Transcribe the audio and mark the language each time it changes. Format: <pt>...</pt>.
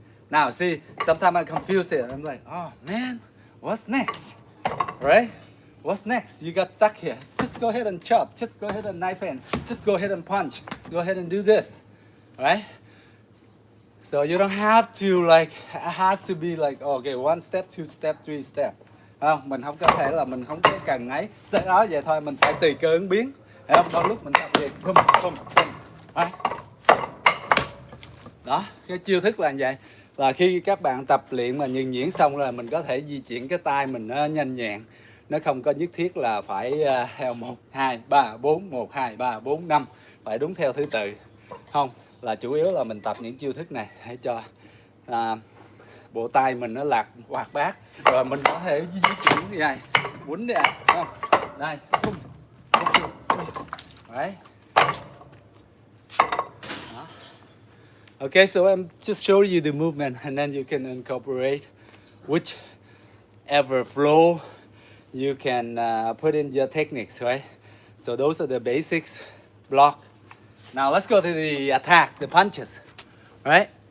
<en>Now see, sometimes I confuse it. I'm like, oh man, what's next? Right? What's next? You got stuck here. Just go ahead and chop. Just go ahead and knife in. Just go ahead and punch. Go ahead and do this. Right? So you don't have to like, it has to be like, okay, 1 step, 2 step, 3 step.</en> <vi>Không? Mình không có thể là mình không có cần ấy. Tới đó vậy thôi, mình phải tùy cơ ứng biến. Thấy không? Đôi lúc mình tập về, pum.</vi> <en>Right?</en> <vi>Đó, cái chiêu thức là như vậy. là khi các bạn tập luyện mà nhuần nhuyễn xong rồi mình có thể di chuyển cái tay mình nó nhanh nhẹn, nó không có nhất thiết là phải theo 1 2 3 4 1 2 3 4 5 phải đúng theo thứ tự, không, là chủ yếu là mình tập những chiêu thức này để cho bộ tay mình nó hoạt bát, rồi mình có thể di chuyển như này, quýnh đây không, đây, đấy.</vi> <en>Okay, so I'm just show you the movement and then you can incorporate whichever flow you can put in your techniques, right? So those are the basics. Block. Now let's go to the attack, the punches, right?</en>